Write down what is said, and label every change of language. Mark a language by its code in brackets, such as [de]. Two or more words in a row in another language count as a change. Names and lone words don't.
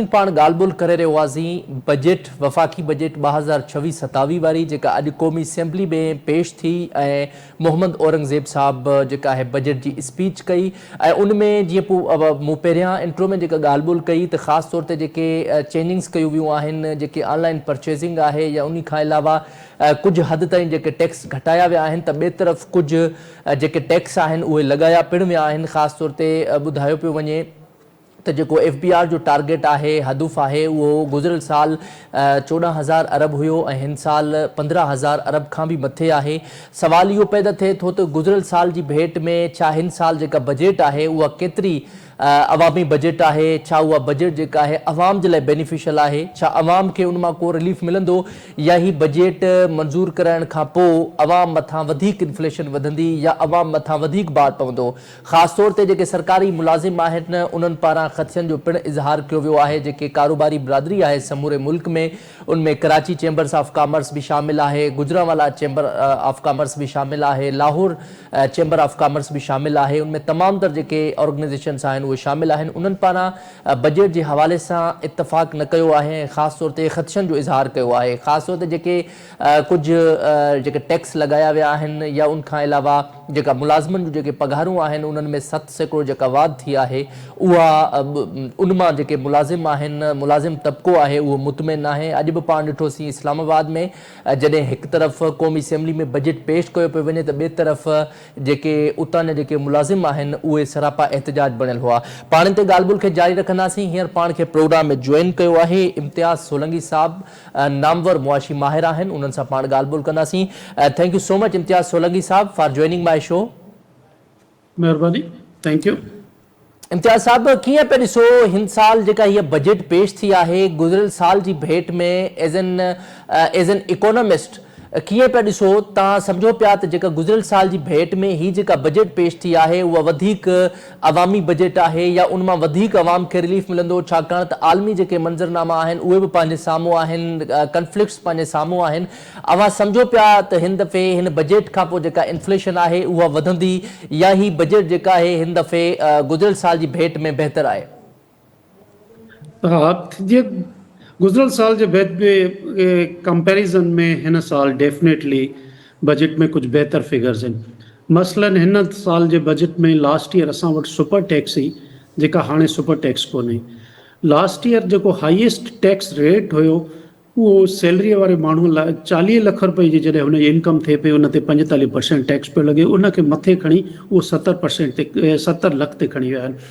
[sd] पाण ॻाल्हि ॿोल करे रहियो हुआसीं बजट वफ़ाक़ी बजट 2026-27 वारी जेका अॼु क़ौमी असेंबली में पेश थी ऐं मोहम्मद औरंगज़ेब साहब जेका आहे बजट जी स्पीच कई ऐं उन में जीअं पोइ मूं पहिरियां इंट्रो में जेका ॻाल्हि ॿोल कई त ख़ासि तौर ते जेके चेंजिंग्स कयूं वियूं आहिनि, जेके [en] online purchasing [sd] आहे या उन खां अलावा कुझु हद ताईं जेके टैक्स घटाया विया आहिनि त ॿिए तरफ़ कुझु जेके टैक्स आहिनि उहे लॻाया पिणु विया आहिनि। ख़ासि तौर ते ॿुधायो पियो वञे तो जो FBR जो टारगेट है हदफ़ है वो गुज़िरियल साल 14,000 अरब हुयो ऐं हिन साल 15,000 अरब खां भी मथे है। सवाल यो पैदा थे थो तो गुज़िरियल साल जी भेट में छा हिन साल जेका बजट है उहा केतरी अवामी बजट है, छा उहा बजट जेका है अवाम जे लाइ बेनिफिशियल है, छा अवाम के उनमा को रिलीफ मिलंदो या ही बजट मंजूर करण खां पोइ अवाम मथां वधीक इन्फ्लेशन वधंदी या अवाम मथां वधीक भार पवंदो। ख़ासि तौर ते जेके सरकारी मुलाज़िम आहिनि उन्हनि पारां ख़दशनि जो पिणु इज़हार कयो वियो आहे। जेके कारोबारी बिरादरी आहे समूरे मुल्क में उनमें कराची चैम्बर्स ऑफ कॉमर्स [ur] بھی شامل ہے، گوجرانوالہ چیمبر آف کامرس بھی شامل ہے، لاہور چیمبر آف کامرس بھی شامل ہے. [sd] उनमें तमाम तर जेके ऑर्गेनाइजेशन्स आहिनि उहे शामिल आहिनि। उन्हनि पारां बजट जे हवाले सां इतफ़ाक़ न कयो आहे, ख़ासि तौर ते ख़दशनि जो इज़हार कयो आहे। ख़ासि तौर ते जेके कुझु जेके टैक्स लॻाया विया आहिनि या उन खां अलावा जेका मुलाज़िमनि जूं जेके पघारूं आहिनि उन्हनि में 7% जेका वाध थी आहे उहा उन मां जेके मुलाज़िम आहिनि, मुलाज़िम तबिको आहे उहो मुतमिन आहे। अॼु बि पाण ॾिठोसीं इस्लामाबाद में जॾहिं हिकु तरफ़ क़ौमी असेंबली में बजट पेश कयो पियो वञे त ॿिए तरफ़ जेके उतां जा जेके मुलाज़िम आहिनि उहे सरापा एहतजाज बणियल हुआ। पाण ते ॻाल्हि ॿोल खे जारी रखंदासीं। हींअर पाण खे प्रोग्राम में जॉइन कयो आहे इम्तियाज़ सोलंकी साहब, नामवर मुआशी माहिर आहिनि, उन्हनि सां पाण ॻाल्हि ॿोल कंदासीं। [en] thank you so much इम्तियाज़ सोलंकी साहब for joining my show. मेहरबानी, thank you. [sd] इम्तियाज़ साहब कीअं पे ॾिसो हिन साल जेका हीअ बजट पेश थी आहे गुज़िरियल साल जी भेट में [en] as an economist [sd] कीअं पिया ॾिसो तव्हां सम्झो पिया त जेका गुज़िरियल साल जी भेट में ही जेका बजट पेश थी आहे उहा वधीक अवामी बजट आहे या उन मां वधीक अवाम खे रिलीफ मिलंदो, छाकाणि त आलमी जेके मंज़रनामा आहिनि उहे बि पंहिंजे साम्हूं आहिनि, कन्फ्लिक्ट्स पंहिंजे साम्हूं आहिनि। अवां सम्झो पिया त हिन दफ़े हिन बजट खां पोइ जेका इन्फ्लेशन आहे उहा वधंदी या ही बजट जेका आहे हिन दफ़े गुज़िरियल साल जी भेट में बहितर आहे? जीअं गुज़िरियल साल जे बैद में कंपैरिजन में हिन साल डेफिनेटली बजट में कुछ बेहतर फिगर्स आहिनि। मसलन हिन साल जे बजट में [en] last year [sd] असां वटि [en] super tax [sd] हुई जेका हाणे [en] super tax [sd] कोन्हे। [en] last year [sd] जेको [en] highest tax rate [sd] हुयो उहो सैलरीअ वारे माण्हू लाइ 40 लख रुपए जी जॾहिं हुनजी इनकम थिए पई उन ते 45% टैक्स पियो लॻे, उनखे मथे खणी उहो 70% ते 70 लख ते खणी विया आहिनि।